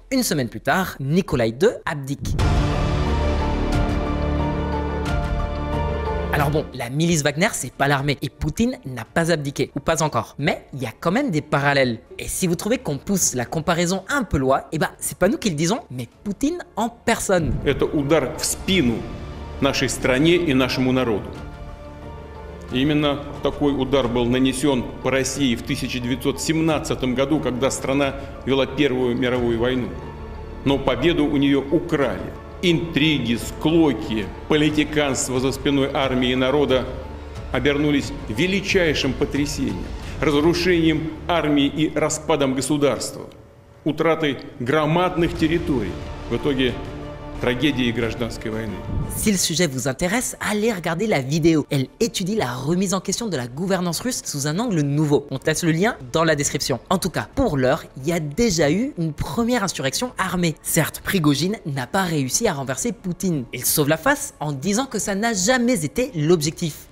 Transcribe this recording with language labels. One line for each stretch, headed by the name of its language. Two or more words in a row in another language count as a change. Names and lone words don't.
French: Une semaine plus tard, Nikolai II abdique. Alors bon, la milice Wagner, c'est pas l'armée et Poutine n'a pas abdiqué, ou pas encore. Mais il y a quand même des parallèles. Et si vous trouvez qu'on pousse la comparaison un peu loin, eh ben c'est pas nous qui le disons, mais Poutine en personne.
Russian: Это удар в спину нашей стране и нашему народу. И именно такой удар был нанесен по России в 1917 году, когда страна вела Первую мировую войну. Но победу у нее украли. Интриги, склоки, политиканство за спиной армии и народа обернулись величайшим потрясением, разрушением армии и распадом государства, утратой громадных территорий, в итоге tragédie гражданской войны.
French: Si le sujet vous intéresse, allez regarder la vidéo. Elle étudie la remise en question de la gouvernance russe sous un angle nouveau. On teste le lien dans la description. En tout cas, pour l'heure, il y a déjà eu une première insurrection armée. Certes, Prigojine n'a pas réussi à renverser Poutine. Il sauve la face en disant que ça n'a jamais été l'objectif.